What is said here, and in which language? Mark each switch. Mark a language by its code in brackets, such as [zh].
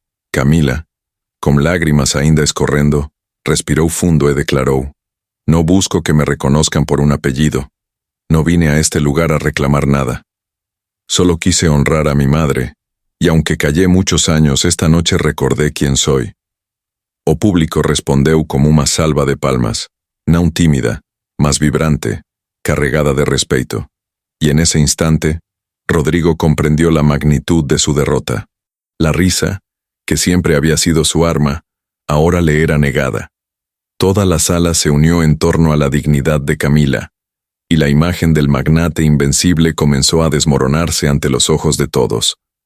[es] Camila, con lágrimas [pt] ainda escorrendo, [es] respiró fundo y declaró: "No busco que me reconozcan por un apellido. No vine a este lugar a reclamar nada. Solo quise honrar a mi madre, y aunque callé muchos años, esta noche recordé quién soy." [pt] O público respondeu como uma salva de palmas, não tímida, mas vibrante, carregada de respeto. [es] Y en ese instante, Rodrigo comprendió la magnitud de su derrota. La risa, que siempre había sido su arma, ahora le era negada. Toda la sala se unió en torno a la dignidad de Camila, y la imagen del magnate invencible comenzó a desmoronarse ante los ojos de todos.